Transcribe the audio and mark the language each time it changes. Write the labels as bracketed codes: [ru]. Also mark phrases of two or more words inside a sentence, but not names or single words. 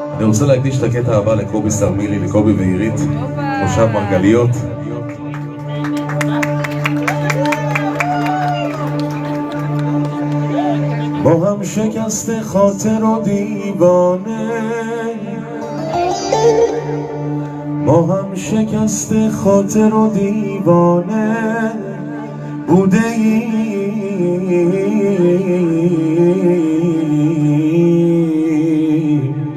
[he] רוצה להקדיש את הקטע הבא לקובי סרמילי, לקובי ועירית, מושב מרגליות. [fa] با هم شکست خاطر و دیوانه، ما هم شکست خاطر و دیوانه بوده ایم،